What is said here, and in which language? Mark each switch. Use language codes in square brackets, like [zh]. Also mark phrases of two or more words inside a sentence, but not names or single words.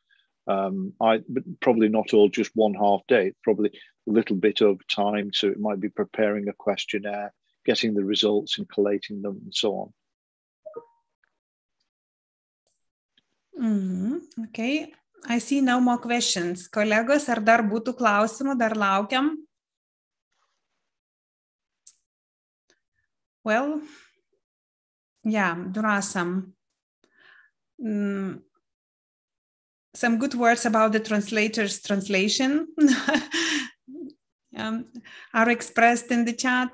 [en] But probably not all just 1/2 day, probably a little bit over time. So it might be preparing a questionnaire, getting the results and collating them and so on. Okay, I see no more questions. [lt] Kolegos, ar dar būtų klausimų, dar laukiam? [en] Well, yeah, there are some good words about the translator's translation are expressed in the chat.